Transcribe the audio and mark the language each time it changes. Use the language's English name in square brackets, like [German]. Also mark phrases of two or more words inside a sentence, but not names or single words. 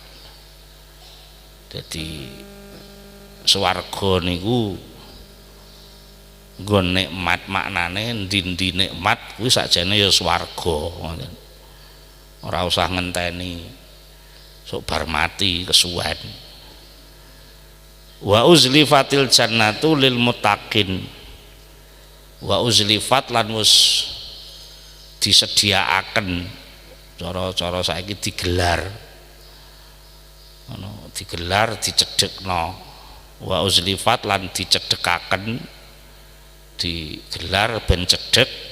[Javanese] Dadi swarga niku nggon nikmat, maknane ndi-ndi nikmat kuwi sakjane ya swarga ngoten. Ora usah ngenteni sok bar mati kesuwen. [Arabic] وأزلفت الجنة للمتقين. وأزلفت [Javanese] lan wis disediaaken, cara-cara saiki digelar. Ono digelar dicedhekno. [Arabic] وأزلفت [Javanese] lan dicedhekaken, digelar ben cedhek.